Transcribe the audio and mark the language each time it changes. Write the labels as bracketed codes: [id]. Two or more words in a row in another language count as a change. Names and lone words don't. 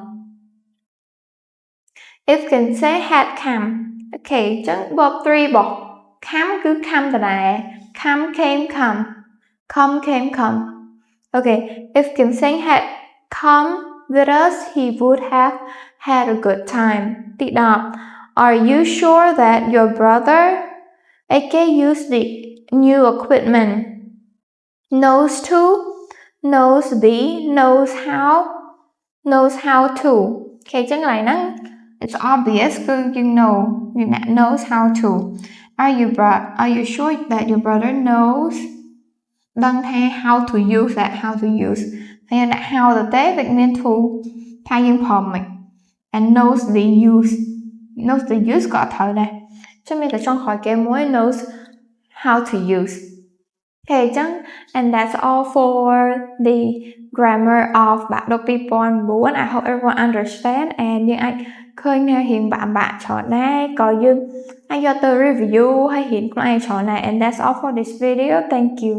[en] if Kim sang had come [km] អូខេអញ្ចឹង verb 3 របស់ come គឺ come ដដែល [en] come came come okay if Kim sang had come with us he would have had a good time ទី10 Are you sure that your brother AK used the new equipment knows to knows the knows how to [km] អូខេចឹងកន្លែងហ្នឹង [en] it's obvious [km] គឺយើង know យើងដាក់ [en] knows how to Are you sure that your brother knows [km] ដឹងថា [en] how to use [km] ហើយយើងដាក់ how ទៅទេវាមាន to ថាយើងប្រើមិន [en] and knows the use [km] ក៏អត់ត្រូវដែរចឹងមានតែចុងក្រោយគេមួយ [en] knows how to use [km] អូខេចឹង [en] and that's all for the grammar of បាក់ឌុប2009 I hope everyone understand and [km] យើងអាចឃើញថារៀងបាក់ច្រើនដែរក៏យើងអាចយកទៅ review ហើយរៀនខ្លួនឯងច្រើនដែរ [en] and that's all for this video thank you